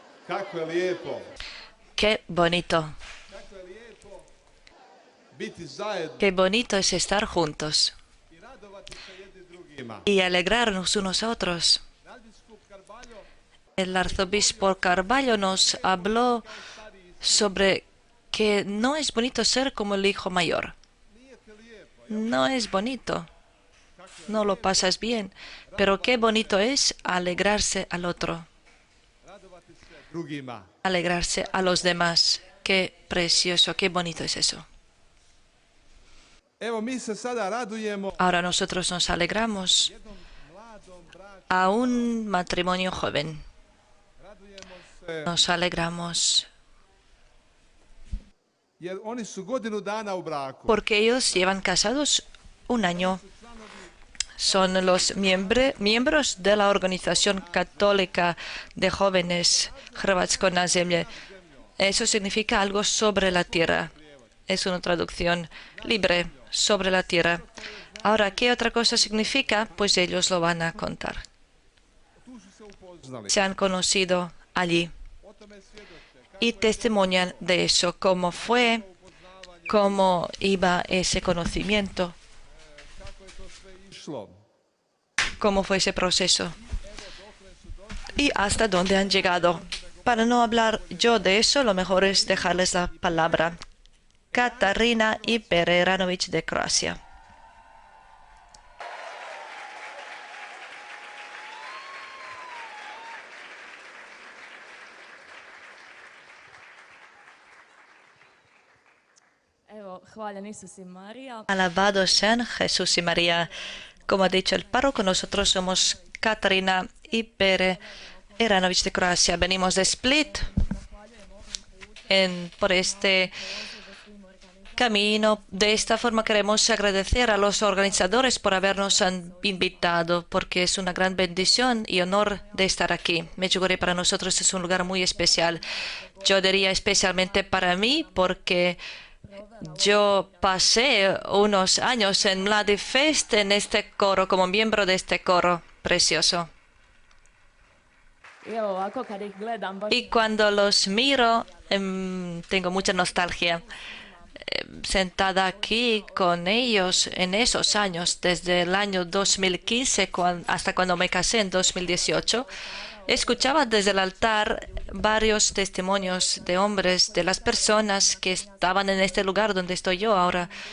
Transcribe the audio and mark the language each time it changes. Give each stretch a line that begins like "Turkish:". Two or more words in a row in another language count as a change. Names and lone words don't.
Croatian: Kako je lijepo
Spanish: Qué bonito.
Croatian: biti zajedno
Spanish: Qué bonito es estar juntos
Croatian: i radovati se jedni drugima.
Spanish: y alegrarnos unos a otros.
Croatian: Nadbiskup Carballo
Spanish: El arzobispo Carballo nos habló sobre que no es bonito ser como el hijo mayor.
Croatian: nije ti lijepo
Spanish: No es bonito. No lo pasas bien. Pero qué bonito es alegrarse al otro,
Croatian: radovati se drugima.
Spanish: alegrarse a los demás. Qué precioso, qué bonito es eso.
Croatian: Evo mi se sada radujemo
Spanish: Ahora nosotros nos alegramos
Croatian: jednom mladom braku.
Spanish: a un matrimonio joven.
Croatian: Radujemo se
Spanish: Nos alegramos
Croatian: jer oni su godinu dana u braku.
Spanish: porque ellos llevan casados un año. Son los miembros de la Organización Católica de Jóvenes Hrvatsko na zemlje. Eso significa algo sobre la tierra. Es una traducción libre, sobre la tierra. Ahora, ¿qué otra cosa significa? Pues ellos lo van a contar.
Croatian: Tu su se upoznali.
Spanish: Se han conocido allí
Croatian: O tome svjedoče
Spanish: y testimonian de eso, cómo fue, cómo iba ese conocimiento,
Croatian: kako je to sve išlo.
Spanish: cómo fue ese proceso y hasta dónde han llegado. Para no hablar yo de eso, lo mejor es dejarles la palabra. Katarina y Pereranović de Croacia.
Croatian: Evo, hvaljen Isus i Marija.
Spanish: Alabados sean Jesús y María. Como ha dicho el párroco, nosotros somos Katarina y Pereranović de Croacia. Venimos de Split por este camino. De esta forma queremos agradecer a los organizadores por habernos invitado, porque es una gran bendición y honor de estar aquí. Medjugorje para nosotros es un lugar muy especial. Yo diría especialmente para mí, porque yo pasé unos años en Mladi Fest en este coro, como miembro de este coro precioso.
Croatian: I evo ovako kad ih gledam baš
Spanish: Y cuando los miro, tengo mucha nostalgia. Sentada aquí con ellos en esos años, desde el año 2015 hasta cuando me casé en 2018, escuchaba desde el altar varios testimonios de hombres, de las personas que estaban en este lugar donde estoy yo ahora.